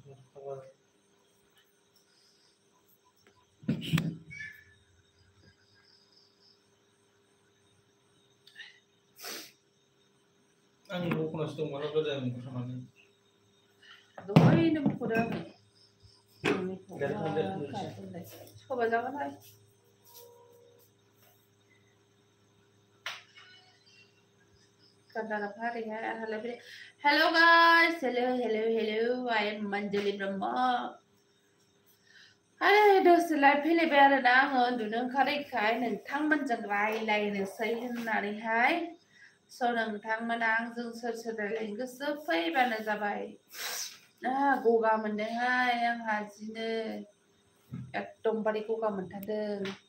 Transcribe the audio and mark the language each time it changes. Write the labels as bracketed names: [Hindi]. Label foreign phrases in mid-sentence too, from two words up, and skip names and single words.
[Bodo] आंनि मख'नासो दंमोन गोदो आं थांनानै दहायनो मख'दों आङो सबाय जागोनहाय [English] Hello guys, hello. I am Manjali Brahma. [Bodo] दसे लाइभ फैलायबाय आरोना आङो उन्दुनो ओंखारैखाय नोंथांमोनजों रायलायनोसै होननानैहाय स' नोंथांमोना आंजों सोर सोर रायलायनो गोसो फैबानो जाबाय गगा मोनदोंहाय आंहा जिनो एकदमबारे गगा मोनथारदों